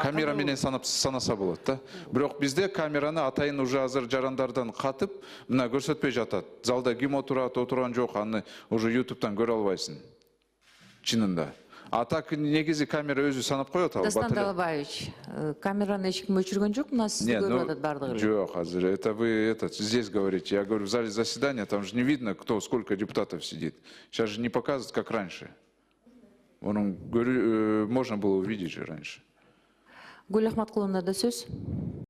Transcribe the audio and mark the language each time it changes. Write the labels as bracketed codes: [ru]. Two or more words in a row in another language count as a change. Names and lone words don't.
[ky] Камера менен санаса болот да. Бирок бизде камераны атайын уже азыр жарандардан катып, мына көрсөтпөй жатат. Залда ким отурат, отурган жок, аны уже YouTube'дан көрө албайсың. Чынында. А так негизи камера өзү санап коет ал. Дастан Далабаевич, камераны эч ким өчүргөн жок, мына сизди көрүп атат бардыгы эле. Жок, азыр [ru] это вы здесь говорите. Я говорю, в зале заседания, там же не видно, кто, сколько депутатов сидит. Сейчас же не показывают, как раньше. Можно было увидеть же раньше. [ky] Гүл Ахматкуловна да сөз.